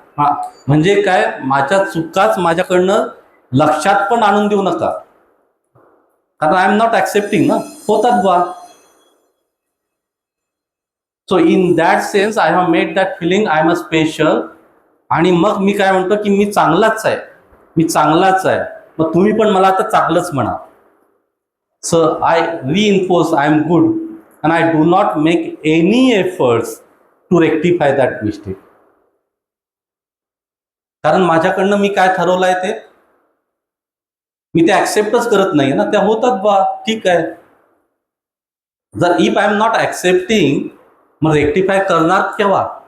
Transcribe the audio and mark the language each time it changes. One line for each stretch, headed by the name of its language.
Marathi: हा, म्हणजे काय, माझ्या चुकाच माझ्याकडनं लक्षात पण आणून देऊ नका, कारण
English: I am not accepting
Marathi: ना, होतात बा.
English: So in that sense I have made that feeling I am a special.
Marathi: आणि मग मी काय म्हणतो की मी चांगलाच आहे, मी चांगलाच आहे, मग तुम्ही पण मला आता चांगलंच म्हणा.
English: So I reinforce I am good and I do not make any efforts to rectify that mistake.
Marathi: कारण माझ्याकडनं मी काय ठरवलंय ते मी ते ऍक्सेप्टच करत नाही ना, त्या होतात बा, ठीक आहे. जर
English: if I am not accepting,
Marathi: मग रेक्टिफाय करणार केव्हा?